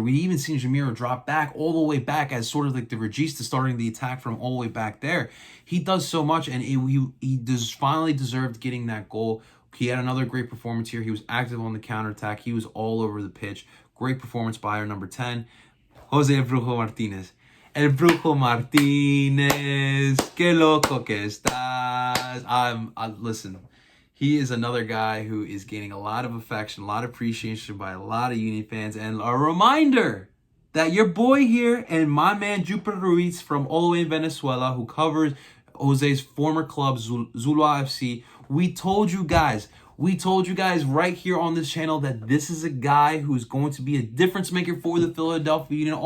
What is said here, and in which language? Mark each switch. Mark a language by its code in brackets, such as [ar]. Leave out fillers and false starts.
[en] We even seen Jamiro drop back all the way back as sort of like the regista starting the attack from all the way back there. He does so much, and he finally deserved getting that goal. He had another great performance here. He was active on the counterattack. He was all over the pitch. Great performance by our number 10, Jose El Brujo Martinez. [es] El Brujo Martinez, que loco que estás. [en] Listen. He is another guy who is gaining a lot of affection, a lot of appreciation by a lot of Union fans. And a reminder that your boy here and my man Jupiter Ruiz from all the way in Venezuela, who covers Jose's former club, Zulua FC, we told you guys right here on this channel that this is a guy who's going to be a difference maker for the Philadelphia Union.